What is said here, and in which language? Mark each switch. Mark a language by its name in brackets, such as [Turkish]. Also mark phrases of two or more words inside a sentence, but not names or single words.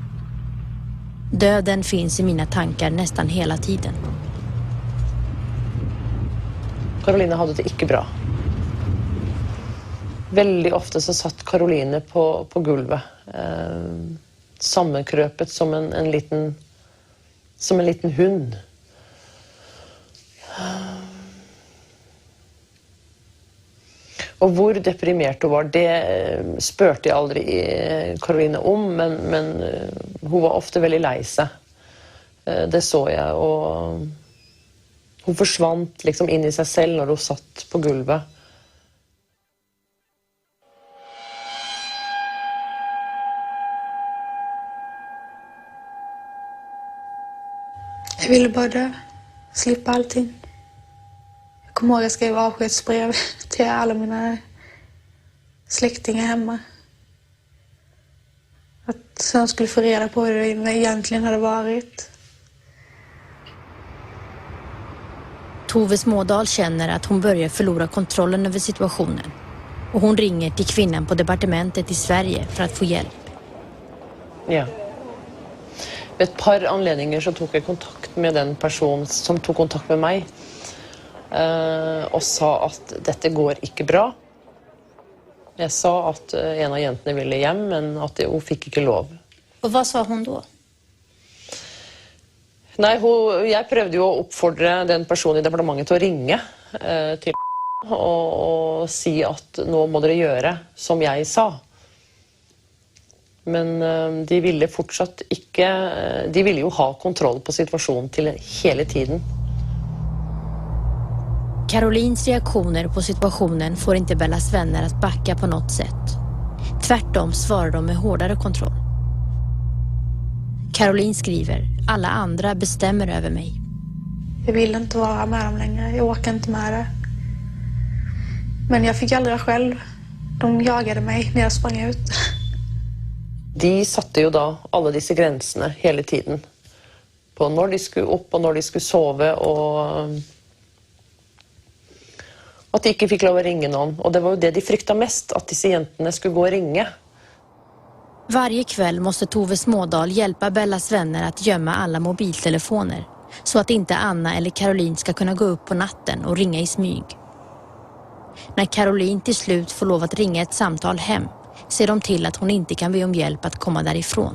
[Swedish] Döden finns i mina tankar nästan hela tiden. Caroline hade det inte bra. Väldigt ofta så satt Caroline på golvet. [Norwegian] sammenkrøpet som en liten hund. Og hvor deprimert hun var, det spurte jeg aldri Caroline om, men hun var ofte veldig lei seg. Det så jeg, og hun forsvant liksom inn i seg selv når hun satt på gulvet. [Swedish] Jag ville bara dö, slippa allting. Jag kommer ihåg att jag skrev avskedsbrev till alla mina släktingar hemma. Att jag skulle få reda på hur det egentligen hade varit. Tove Smådahl känner att hon börjar förlora kontrollen över situationen. Och hon ringer till kvinnan på departementet i Sverige för att få hjälp. [Norwegian] Ja. Ved et par anledninger så tok jeg kontakt med den personen som tok kontakt med meg og sa at dette går ikke bra. Jeg sa at en av jentene ville hjem, men at hun fikk ikke lov. [Swedish] Och vad sa hon då? [Norwegian] Nei, jeg prøvde jo å oppfordre den personen i departementet til å ringe til og si at nå må dere gjøre som jeg sa. Men de ville fortsatt ikke, de ville jo ha kontroll på situasjonen til hele tiden. [Swedish] Carolines reaktioner på situationen får inte Bellas vänner att backa på något sätt. Tvärtom svarar de med hårdare kontroll. Caroline skriver, alla andra bestämmer över mig. Jag vill inte vara med dem längre, jag orkar inte med det. Men jag fick aldrig själv. De jagade mig när jag sprang ut. [Norwegian] De satte jo da alle disse grensene hele tiden. På når de skulle opp og når de skulle sove, og at de ikke fikk lov å ringe noen. Og det var jo det de frykta mest, at disse jentene skulle gå og ringe. [Swedish] Varje kväll måste Tove Smådahl hjälpa Bellas vänner att gömma alla mobiltelefoner så att inte Anna eller Caroline ska kunna gå upp på natten och ringa i smyg. När Caroline till slut får lov att ringa ett samtal hem ser de till att hon inte kan be om hjälp att komma därifrån.